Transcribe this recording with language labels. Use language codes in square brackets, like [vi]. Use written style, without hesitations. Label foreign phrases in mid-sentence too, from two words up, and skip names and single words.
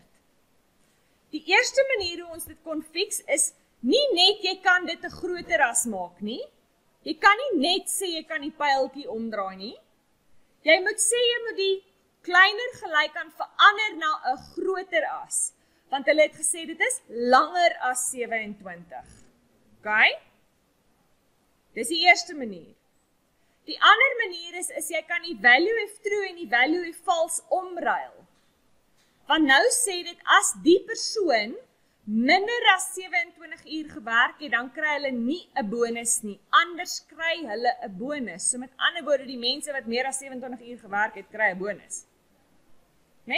[af] Die eerste manier hoe ons dit kon fix is, nie net jy kan dit 'n groter as maak nie, jy kan nie net sê jy kan die pyltjie omdraai nie, jy moet sê jy moet die kleiner gelyk aan verander na 'n groter as, want hulle het gesê dit is langer as 27. OK? Dis die eerste manier. Die ander manier is jy kan die [en] value if true [af] en die [en] value if false [af] omruil. Want nou sê dit as die persoon minder as 27 uur gewerk het, dan kry hulle nie 'n bonus nie. Anders kry hulle 'n bonus. So met ander woorde, die mense wat meer as 27 uur gewerk het, kry 'n bonus. Nee?